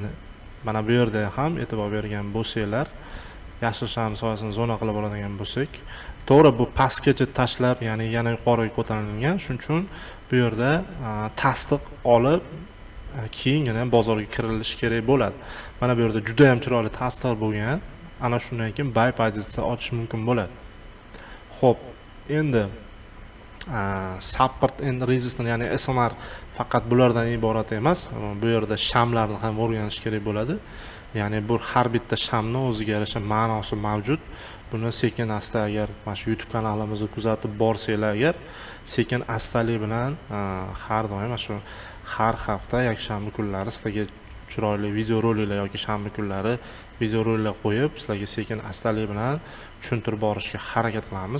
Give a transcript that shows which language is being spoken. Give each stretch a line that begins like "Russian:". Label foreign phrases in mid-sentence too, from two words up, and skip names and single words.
Uzbek: Mana bu yerda ham e'tibor bergan bo'lsanglar, yashil sham soyasini zona qilib oladigan bo'lsak, to'g'ri bu pastgacha tashlab, ya'ni yana yuqoriga ko'tarilgan. Shuning uchun bu yerda tasdiq olib keyingina bozorga kirilishi kerak bo'ladi. Mana bu yerda juda ham chiroyli tasdiq bo'lgan. Ana shundan keyin buy pozitsiya ochish mumkin bo'ladi.
English: Xo'p, endi support and resistance,
Uzbek: ya'ni SNR faqat bulardan iborat emas. Bu yerda shamlarni ham o'rganish kerak bo'ladi. Ya'ni bu har bitta shamning o'ziga yarasha ma'nosi mavjud. Buni sekin asta agar mana shu YouTube kanalimizni kuzatib borsanglar, agar sekin astalik bilan har doim shu har hafta yakshanba kunlari sizlarga chiroyli video roliklar yoki shanba kunlari video roliklar qo'yib, sizlarga sekin astalik bilan tushuntirib borishga harakat qilamiz.